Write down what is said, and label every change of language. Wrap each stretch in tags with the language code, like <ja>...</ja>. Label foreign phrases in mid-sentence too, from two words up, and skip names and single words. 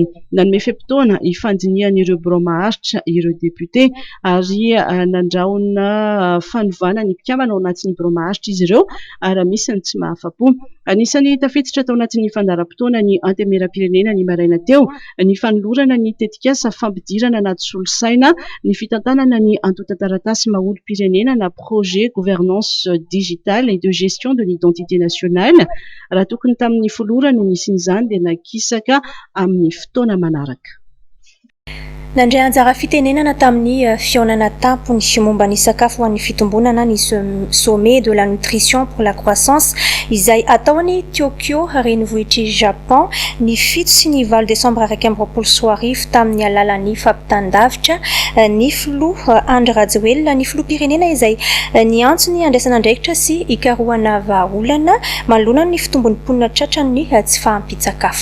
<mg>Nanome feim-potoana hifandinihan'ireo birao maharitra ireo député ary nandraona fanovana ny mpikambana ao anatin'ny birao maharitra izy ireo ary misy ny tsy mahafapo. Anisany tafiditra tao anatin'ny fandaharam-potoana ny antenne Mirapirenena ny maraina teo ny fanolorana ny tetikasa fampidirana anaty solosaina ny fitantanana ny antota-taratasy maholo-pirenena na</mg> <fr>projet gouvernance digitale et de gestion de l'identité nationale.</fr> <mg>Raha tokony tamin'ny folora no nisin'izany dia nakisaka amin'ny fotoana manaraka. Nandray anjara fitenenana tamin'ny fionana tampony momba ny sakafo ho an'ny fitombonana ny</mg> <fr>sommet de la nutrition pour la croissance</fr> <mg>izay ataony Tokyo renivohitry Japon ny 7 sy ny 8 Desambra 2024 tamin'ny alalan'ny fampitandavitra ny filoha Andry Rajoelina ny filoham-pirenena izay niantsony andraisana andraikitra sy ikarohana vahaolana manoloana ny fitombon'ny mponina tratran'ny tsy fahampitsakafo.</mg>